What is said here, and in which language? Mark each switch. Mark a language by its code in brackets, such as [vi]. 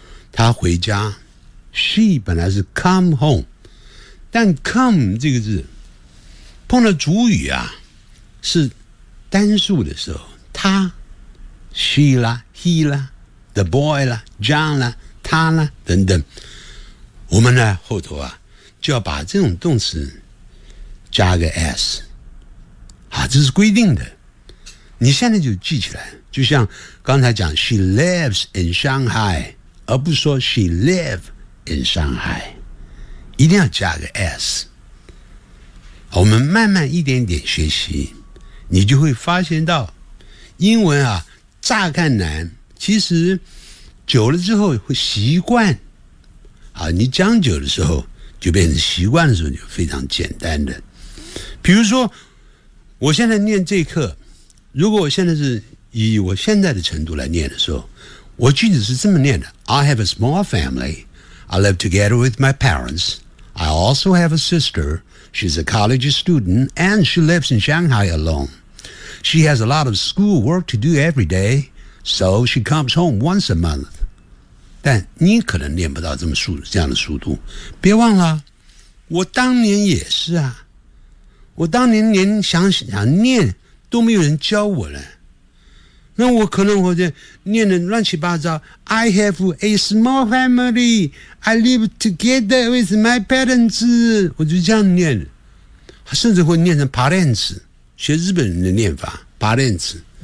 [zh] 他回家 ，she 本来是 come home， 但 come 这个字碰到主语啊，是单数的时候，他 ，she 啦 ，he 啦 ，the boy 啦 ，John 啦，他啦等等，我们呢后头啊就要把这种动词加个 s， 啊，这是规定的，你现在就记起来，就像刚才讲 ， [en] she lives in Shanghai。 [zh] 而不说 [en] she live in Shanghai， [zh] 一定要加个 s。我们慢慢一点点学习，你就会发现到英文啊，乍看难，其实久了之后会习惯。啊，你讲久的时候就变成习惯的时候就非常简单的。比如说，我现在念这课，如果我现在是以我现在的程度来念的时候。我句子是这么念的 [en] I have a small family. I live together with my parents. I also have a sister. She's a college student and she lives in Shanghai alone. She has a lot of school work to do every day. So she comes home once a month. [zh] 但你可能念不到这样的速度。别忘了我当年也是啊。我当年连想念都没有人教我呢。那我可能我就念得乱七八糟 [en] I have a small family I live together with my parents [zh] 我就这样念甚至会念成 parents 学日本人的念法 parents